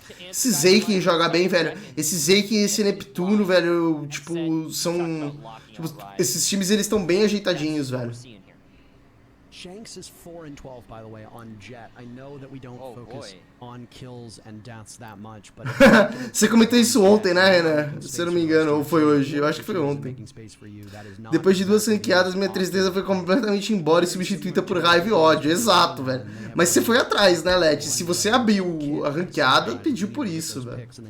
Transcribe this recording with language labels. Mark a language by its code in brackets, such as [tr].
[pt] Esse Zekin joga bem, velho. Esse Zekin e esse Neptuno, velho, tipo, são... Tipo, esses times, eles estão bem ajeitadinhos, velho. [en] Shanks is 4-12, by the way, on Jet. I know that we don't focus on kills and deaths that much, but [pt] Você comentou isso ontem, né, Renan? Se eu não me engano, ou foi hoje? Eu acho que foi ontem. Depois de 2 ranqueadas, minha tristeza foi completamente embora e substituída por raiva e ódio. Exato, velho. Mas você foi atrás, né, Let? Se você abriu a ranqueada, pediu por isso, velho.